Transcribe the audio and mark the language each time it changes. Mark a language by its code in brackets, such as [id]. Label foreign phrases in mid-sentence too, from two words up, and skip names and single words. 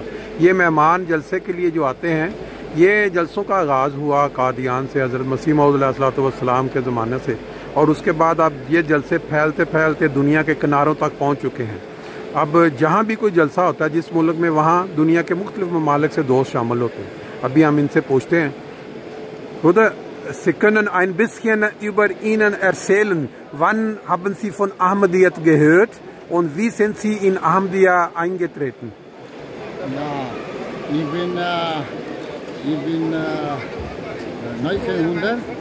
[hi] ये मेहमान जलसे के लिए जो आते हैं, ये जलसों का आगाज़ हुआ कादियान से हज़रत मसीह मौऊद अलैहिस्सलाम के ज़माने से, और उसके बाद अब ये जलसे फैलते फैलते दुनिया के किनारों तक पहुँच चुके हैं। अब जहाँ भी कोई जलसा होता है जिस मुल्क में, वहाँ दुनिया के मुख्तलिफ ममालिक से दोस्त शामिल होते हैं। अभी हम इनसे पूछते हैं, खुद [de] Sie können ein bisschen über Ihnen erzählen. Wann haben Sie von Ahmadiyyat gehört und wie sind Sie in Ahmadiyya eingetreten? Ja, ich bin 1994